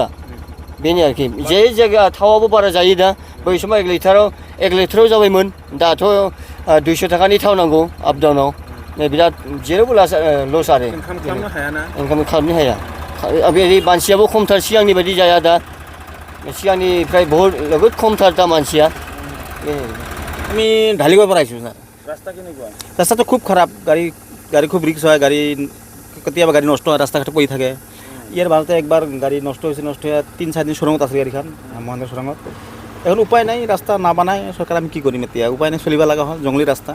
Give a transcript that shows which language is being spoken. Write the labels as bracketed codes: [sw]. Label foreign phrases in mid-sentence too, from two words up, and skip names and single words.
[brx] बेनो आरोखि, जे जायगा थावाबो बारा जायो दा, बै समाव 1 लिटाराव जाबायमोन, दाथ' 200 थाखानि थाव नांगौ आप डाउनाव। बिराद जेरावबो लस आरो इनकाम खालामनो हायाना? इनकाम खालामनो हाया। बे मानसियाबो खमथार, सिगांनि बायदि जाया दा, सिगांनिफ्राय बहुत खमथार दा मानसिया। [as] আমি ঢালিগড়ৰ পৰা আহিছোঁ ছাৰ। ৰাস্তা কেনেকুৱা? ৰাস্তাটো খুব খাৰাপ, গাড়ী খুব ৰিক্স হয়, গাড়ী কেতিয়াবা গাড়ী নষ্ট হয়, ৰাস্তা ঘাট পৰি থাকে। ইয়াৰ ভালতে একবাৰ গাড়ী নষ্ট হৈ 3-4 দিন চুৰঙত আছে গাড়ীখন, মহেন্দ্ৰ চুৰঙত। এখন উপায় নাই, ৰাস্তা নাবানাই চৰকাৰ, আমি কি কৰিম এতিয়া, উপায় নাই চলিব লগা হয়, জংলী ৰাস্তা।